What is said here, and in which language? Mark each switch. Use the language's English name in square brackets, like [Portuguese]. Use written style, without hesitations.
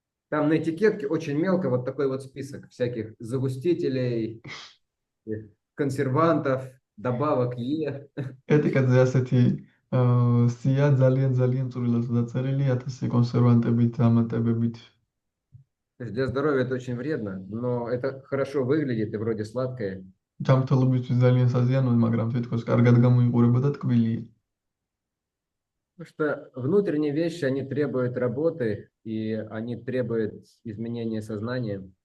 [Russian] Там на этикетке очень мелко вот такой вот список всяких загустителей, консервантов, добавок Е. [Georgian] ეტიკეტზე ასეთი სია ძალიან წვრილად დაწერილი 1000 კონსერვანტებით, ამატებებით. [Russian] То есть для здоровья это очень вредно, но это хорошо выглядит и вроде сладкое. [Georgian] ჯანმრთელობისთვის ძალიან საზიანოა, მაგრამ თვითონ კარგად გამოიყურება და ტკბილია. [Russian] Потому что внутренние вещи, они требуют работы, и они требуют изменения сознания.